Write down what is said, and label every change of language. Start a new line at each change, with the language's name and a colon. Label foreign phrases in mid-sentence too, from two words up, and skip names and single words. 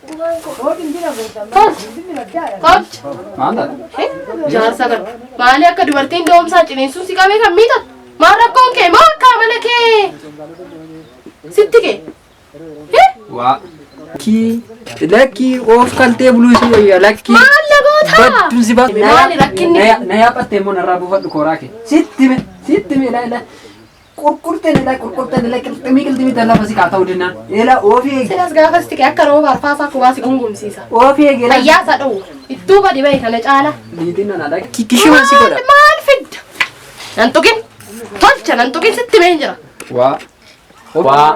Oromo: Jaarsa kan maali akka dubartiin doomsaa ciniinsuun si qabee kan miidhatu? Maal rakkoon kee moo akka amala kee? sitti kee. Waa. Lakki of kaltee buluu isin wayyaa lakki. Maal lagoota? Badduun si baatu. Maali rakkinni? Na yaaphattee immoo narraa buufadhu kooraa kee. Sitti mee la qurqurteen la qilximii lafa si kaata'u dinnaan. Eela ofii eegi. Silas gaafa sitti kee akka roba arfaasaa kubaa si gungumsiisa. Ofii eegi. Fayyaasa dha'u. Ittuu badi bahi kana caala. Niitiin nana lakki kishiman si godha. Maal fidda? Nan tuqin. Tolcha nan tuqin sitti mee jira. Waa.